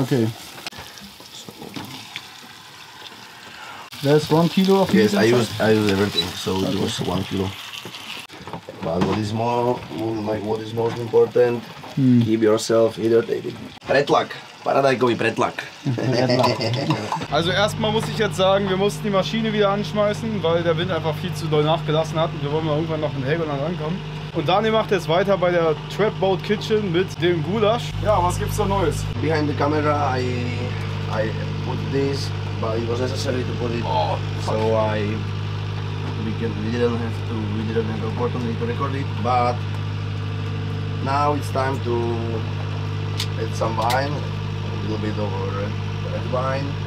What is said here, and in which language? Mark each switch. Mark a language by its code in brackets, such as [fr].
[en] Okay. There's 1 kilo of meat. Yes, I use everything, so it was 1 kilo. But what is most important, keep yourself hydrated. [sk] Pretlak, Paradajkový pretlak. [de] Also erstmal muss ich jetzt sagen, wir mussten die Maschine wieder anschmeißen, weil der Wind einfach viel zu doll nachgelassen hat und wir wollen mal irgendwann noch in Helgoland ankommen. Und Daniel macht jetzt weiter bei der [en] Trap Boat Kitchen [de] mit dem Gulasch. Ja, was gibt's da Neues? [en] Behind the camera I put this, but it was necessary to put it. Oh, so we didn't have the opportunity to record it, but now it's time to add some wine, a little bit of red wine.